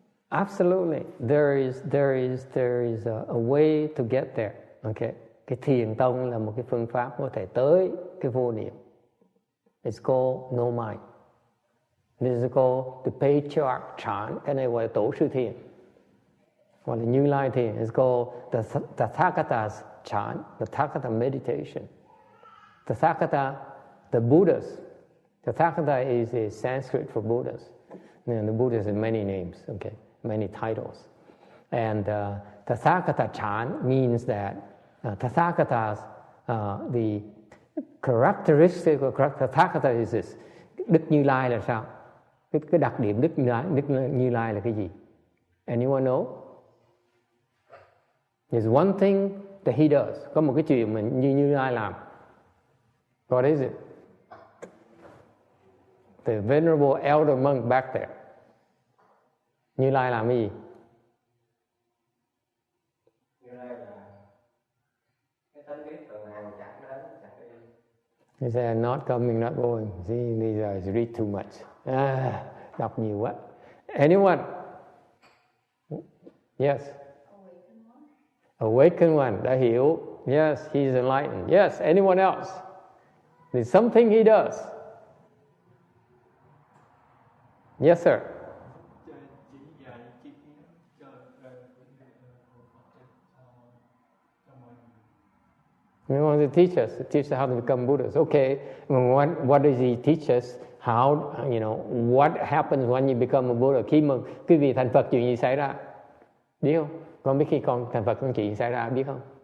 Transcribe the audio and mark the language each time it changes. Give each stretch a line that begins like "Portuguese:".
English: Absolutely, there is a way to get there. Okay.
Vietnamese: Cái thiền tông là một cái phương pháp có thể tới cái vô niệm.
English: It's called no mind. This is called the patriarch chant.
Vietnamese: Cái này gọi là tổ sư thiền, gọi là Như Lai thiền.
English: It's called the Tathagata's chant, the Tathagata meditation. Tathagata, the Buddhas. Tathagata is a Sanskrit for Buddhas. And the Buddhas have many names, okay, many titles. And Tathagata chant means that Tathagata's the characteristic of Tathagata is this.
Vietnamese: Đức Như Lai là sao? Cái đặc điểm Đức Như Lai là cái gì?
English: Anyone know? There's one thing that he does.
Vietnamese: Có một cái chuyện mà Như Lai làm.
English: What is it? The venerable elder monk back there.
Vietnamese: Như Lai làm cái gì? Như Lai là cái tánh biết tuần hoàn chẳng đến chẳng đi.
English: He said, not coming, not going. See, these guys read too much.
Vietnamese: Đọc nhiều quá.
English: Anyone? Yes. Awakened one.
Vietnamese: Đã hiểu.
English: Yes, he's enlightened. Yes, anyone else? There's something he does. Yes, sir. He wants to teach us how to become Buddhas. Okay, what does he teach us? How, what happens when you become a Buddha?
Vietnamese: Khi mà quý vị thành Phật chuyện gì xảy ra? Biết không? Con biết khi con thành Phật con chuyện gì xảy ra, biết không?